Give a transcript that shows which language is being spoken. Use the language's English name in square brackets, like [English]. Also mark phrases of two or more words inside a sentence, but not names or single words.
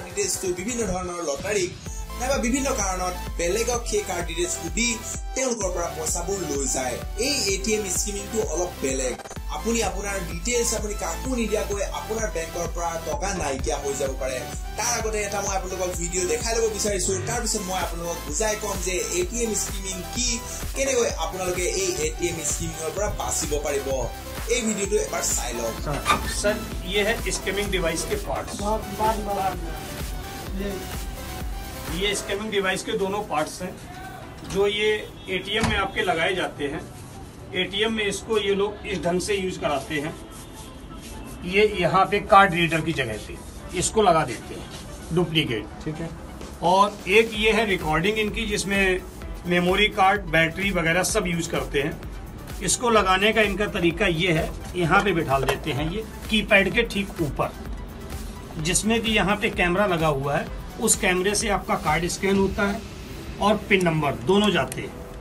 [Assamese] ডিটেইলছটো বিভিন্ন ধৰণৰ লটাৰী নাইবা বিভিন্ন কাৰণত বেলেগক সেই [English] card details [Assamese] দি তেওঁলোকৰ পৰা পইচাবোৰ লৈ যায় এই [English] ATM skimming [Assamese] অলপ বেলেগ আপুনি আপোনাৰ ডিটেইলছ আপুনি কাকো নিদিয়াকৈ আপোনাৰ বেংকৰ পৰা টকা নাইকিয়া হৈ যাব পাৰে তাৰ আগতে এটা মই আপোনালোকক ভিডিও দেখাই ল'ব বিচাৰিছো তাৰ পিছত মই আপোনালোকক বুজাই কম যে [English] ATM skimming [Assamese] কি কেনেকৈ আপোনালোকে এই [English] ATM skimming [Assamese] পৰা বাচিব পাৰিব এই ভিডিওটো এবাৰ চাই লওক [Hindi] सर ये है [English] scamming device [Hindi] के पार्ट्स ये [English] scamming device [Hindi] के दोनों पार्ट्स हैं जो ये ATM में आपके लगाए जाते हैं ATM में इसको ये लोग इस ढंग से यूज कराते हैं ये यहाँ पे [English] card reader [Hindi] की जगह पे इसको लगा देते हैं डुप्लीकेट ठीक है और एक ये है रिकॉर्डिंग इनकी जिसमें [English] memory card battery [Hindi] वगैरह सब यूज करते हैं इसको लगाने का इनका तरीका ये है यहाँ पे बिठा देते हैं ये कीपैड के ठीक ऊपर जिसमें कि यहाँ पे कैमरा लगा हुआ है उस कैमरे से आपका कार्ड स्कैन होता है और [English] pin number [Hindi] दोनों जाते हैं